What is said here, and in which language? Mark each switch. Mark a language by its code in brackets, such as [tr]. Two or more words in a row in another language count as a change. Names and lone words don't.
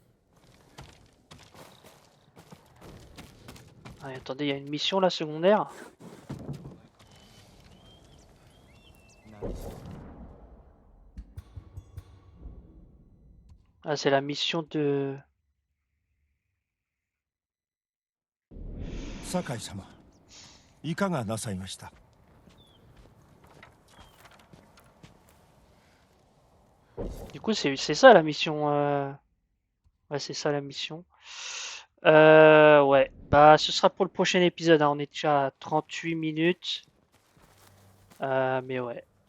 [fr] Ah, attendez, il y a une mission là, secondaire. Ah, c'est la mission de... [ja] 酒井様、いかがなさいました。 [fr] Du coup, c'est ça la mission. Ouais, c'est ça la mission. Ouais, bah ce sera pour le prochain épisode, hein. On est déjà à 38 minutes. Mais ouais.